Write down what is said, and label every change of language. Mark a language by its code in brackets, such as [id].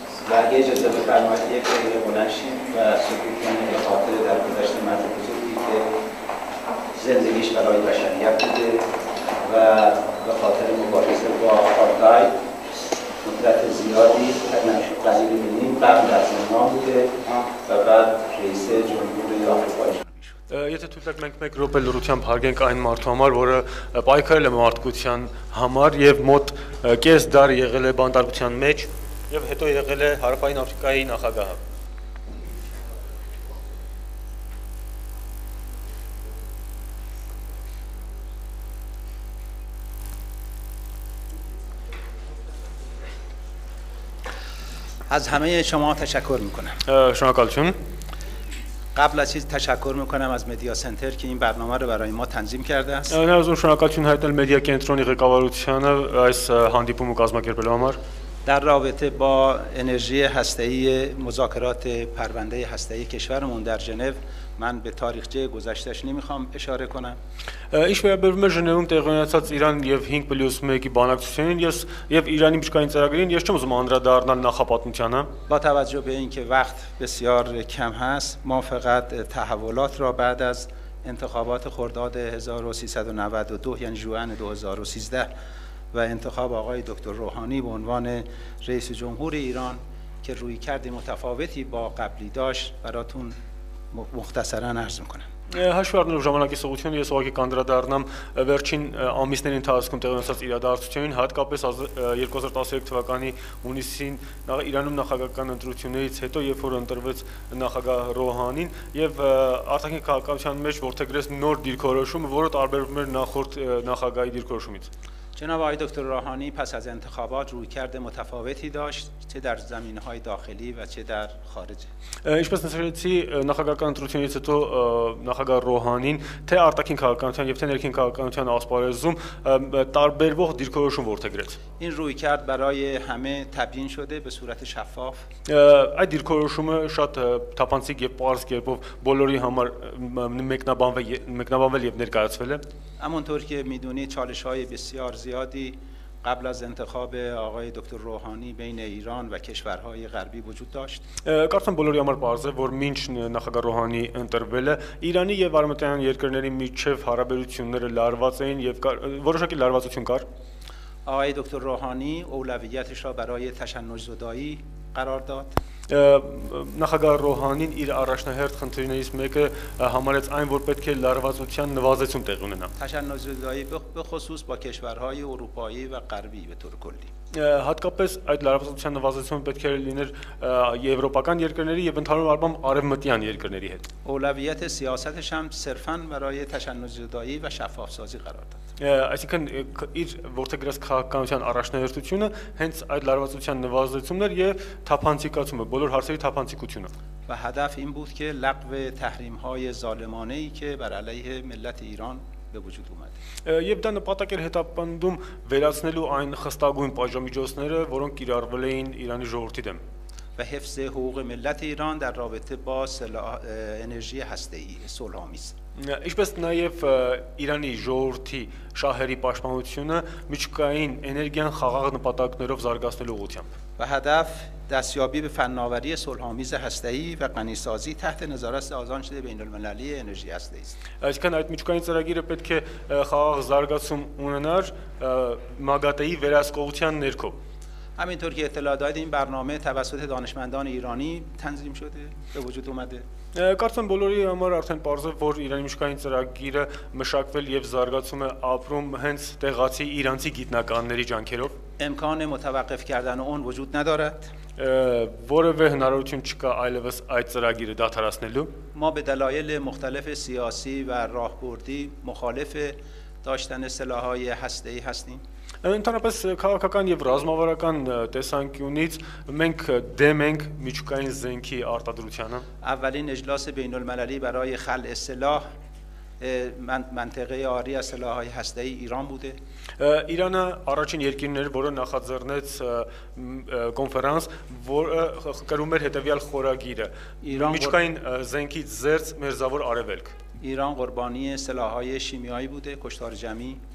[fa] و اگه اجازه بفرمایید یک دقیقه بلند شیم و سکوت کنیم به خاطر در گذشته مرد بزرگی که زندگیش برای بشریت بوده و به خاطر مبارزه با آپارتاید مدت زیادی قلیل می‌بینیم قبل از زندان بوده و بعد رئیس جمهوری آفریقای [hy] Եթե թույլ տակ մենք մեկ րոպե լրությամբ հարգենք այն մարդու համար, որը պայքարել է մարդկության համար եւ մոտ կես դար եղել է բանտարկության մեջ եւ հետո եղել է Հարավային Աֆրիկայի նախագահը։ [fa] از همه شما تشکر میکنم. [hy] Շնորհակալություն։ [fa] قبل از چیز تشکر میکنم از مدیا سنتر که این برنامه رو برای ما تنظیم کرده است. [hy] Ներազուն շնորհակալություն հայտնել մեդիա կենտրոնի ղեկավարությանը այս հանդիպումը կազմակերպելու համար։ [fa] در رابطه با انرژی هسته‌ای مذاکرات پرونده هسته‌ای کشورمون در ژنو من به تاریخچه گذشتهش نمیخوام اشاره کنم. [hy] Ինչ վերաբերում է Ժնևում տեղի ունեցած Իրան եւ 5+1-ի բանակցություններին, եւ Իրանի միջկային ծրագրին, ես չեմ ուզում անդրադառնալ նախապատմությանը։ [fa] با توجه به اینکه وقت بسیار کم هست ما فقط تحولات را بعد از انتخابات خرداد 1392 یعنی ژوئن 2013 و انتخاب آقای دکتر روحانی به عنوان رئیس جمهور ایران که رویکرد متفاوتی با قبلی داشت براتون مختصرا عرض میکنم. [hy] Հաշվի առնելով ժամանակի սղությունը ես ուղղակի կանդրադառնամ վերջին ամիսների ընթացքում տեղի ունեցած իրադարձություններին, հատկապես 2013 թվականի հունիսին Իրանում նախագահական ընտրություններից հետո, երբ որ ընտրվեց նախագահ Ռոհանին եւ արտաքին քաղաքականության մեջ որդեգրեց նոր դիրքորոշում, որը տարբերվում էր նախորդ նախագահի դիրքորոշումից։ [fa] جناب آقای دکتر روحانی پس از انتخابات رویکرد متفاوتی داشت چه در زمینه‌های داخلی و چه در خارج. [hy] Ինչպես նշեցի նախագահական ընտրությունից հետո նախագահ Ռոհանին թե արտաքին քաղաքականության եւ թե ներքին քաղաքականության ասպարեզում տարբերվող դիրքորոշում որդեգրեց։ [fa] این رویکرد برای همه تبیین شده به صورت شفاف. [hy] Այդ դիրքորոշումը շատ թափանցիկ եւ պարզ կերպով բոլորի համար մեկնաբանվել եւ ներկայացվել է։ [fa] همونطور که میدونید چالش‌های بسیار زیادی قبل از انتخاب آقای دکتر روحانی بین ایران و کشورهای غربی وجود داشت. [hy] Կարծեմ բոլորի համար պարզ է, որ մինչ նախագահ Ռոհանի ընտրվելը Իրանի եւ արևմտյան երկրների միջև հարաբերությունները լարված էին եւ որոշակի լարվածություն կար։ [fa] آقای دکتر روحانی اولویتش را برای تشنج‌زدایی قرار داد. [hy] Նախագահ Ռոհանին իր առաջնահերթ խնդիրներից մեկը համարեց այն, որ պետք է լարվածության նվազեցում տեղի ունենա։ [fa] تشنج‌زدایی به خصوص با کشورهای اروپایی و غربی به طور کلی. [hy] Հատկապես այդ լարվածության նվազեցումը պետք է լիներ եվրոպական երկրների եւ ընդհանուր առմամբ արևմտյան երկրների հետ։ [fa] اولویت سیاستش هم صرفاً برای تشنج‌زدایی و شفاف‌سازی قرار داد. [hy] Այսինքն իր որդեգրած քաղաքականության առաջնահերթությունը հենց այդ լարվածության նվազեցումն էր եւ թափանցիկացումը, բոլոր հարցերի թափանցիկությունը։ [fa] و هدف این بود که لغو تحریم‌های ظالمانه‌ای که بر علیه ملت ایران به وجود اومد. [hy] Եվ դա նպատակ էր հետապնդում վերացնելու այն խստագույն պատժամիջոցները, որոնք կիրառվել էին Իրանի ժողովրդի դեմ։ [fa] و حفظ حقوق ملت ایران در رابطه با انرژی هسته‌ای صلح‌آمیز. [hy] Ինչպես նաև Իրանի ժողովրդի շահերի պաշտպանությունը միջուկային էներգիան խաղաղ նպատակներով զարգացնելու ուղղությամբ։ [fa] و هدف دستیابی به فناوری صلح‌آمیز هسته‌ای و غنیسازی تحت نظارت سازمان بین‌المللی انرژی هسته‌ای است. [hy] Այսինքն այդ միջուկային ծրագիրը պետք է խաղաղ զարգացում ունենար ՄԱԳԱՏԷ-ի վերահսկողության ներքո։ [fa] همینطور که اطلاع دادید این برنامه توسط دانشمندان ایرانی تنظیم شده به وجود اومده. [hy] Կարծեմ բոլորի համար արդեն պարզ է, որ Իրանի միջուկային ծրագիրը մշակվել եւ զարգացում է ապրում հենց տեղացի իրանցի գիտնականների ջանքերով։ [fa] امکان متوقف کردن اون وجود ندارد. [hy] որևէ հնարավորություն չկա այլևս այդ ծրագիրը դադարեցնելու։ [fa] ما به دلایل مختلف سیاسی و راهبردی مخالف داشتن سلاح‌های هسته‌ای هستیم. [hy] Ընդհանրապես քաղաքական եւ ռազմավարական տեսանկյունից մենք դեմ ենք միջուկային զենքի արտադրությանը։ [fa] اولین اجلاس بین المللی برای خلع سلاح منطقه عاری از سلاح‌های هسته‌ای ایران بوده. [hy] Իրանը առաջին երկիրն էր, որը նախաձեռնեց կոնֆերանս, որը կրում էր հետևյալ խորագիրը. Միջուկային զենքից զերծ մերձավոր արևելք։ [fa] ایران قربانی سلاح‌های شیمیایی بوده، کشتار جمعی.